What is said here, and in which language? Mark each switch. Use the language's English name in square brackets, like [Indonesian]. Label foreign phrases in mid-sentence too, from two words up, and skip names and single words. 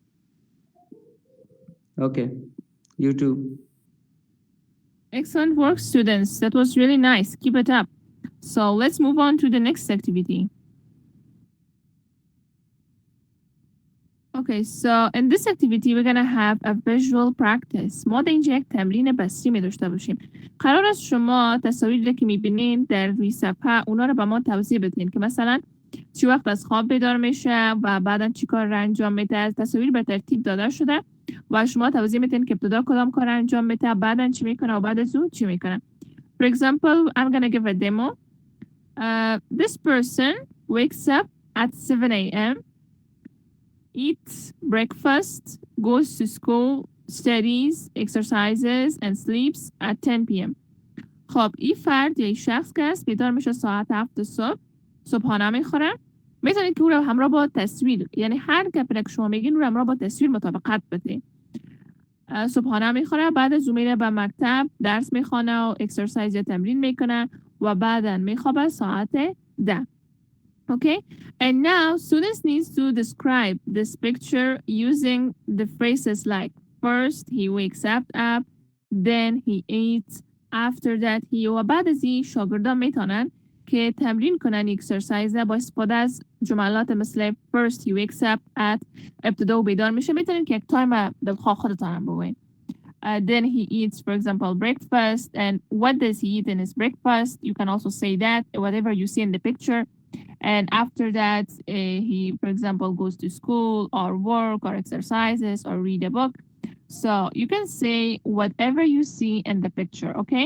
[English] Okay, you too. Excellent work, students. That was really nice. Keep it up. So let's move on to the next activity. Okay, so in this activity we're gonna have a visual practice. [Persian] ما در اینجا یک تمرین بصری داشته باشیم. قرار است شما تصاویری که میبینین در روی صفحه اونا رو به ما توضیح بدین که مثلا چی وقت از خواب بیدار میشه و بعدا چی کار رو انجام میده. از تصاویر به ترتیب داده شده و شما توضیح میدین که ابتدا کدام کار رو انجام میده، بعدا چی میکنه و بعد از اون چی میکنه. [English] For example, I'm gonna give a demo. This person wakes up at 7 a.m. eats breakfast, goes to school, studies, exercises, and sleeps at 10 p.m. [Persian] خب این فرد یا این شخص که است بیدار میشه ساعت 7 صبح، صبحانه میخوره. میتونید که او رو همراه با تصویر، یعنی هر گپی که شما میگین او رو همراه با تصویر مطابقت بدین. صبحانه میخوره، بعد از اون میره به مکتب درس میخونه و اکسرسایز یا تمرین میکنه و بعدا میخوابه ساعت 10. [English] Okay, and now students need to describe this picture using the phrases like first he wakes up, then he eats, after that he [Persian] و بعد از این شاگردان میتونن که تمرین کنن اکسرسایز با استفاده از جملات مثل [English] first he wakes up at [Persian] ابتدا و بیدار میشه. میتونین که یک تایم دلخواه خودتان هم بگوین. [English] Then he eats, for example, breakfast, and what does he eat in his breakfast? You can also say that, whatever you see in the picture. And after that, he, for example, goes to school or work or exercises or read a book. So you can say whatever you see in the picture, okay?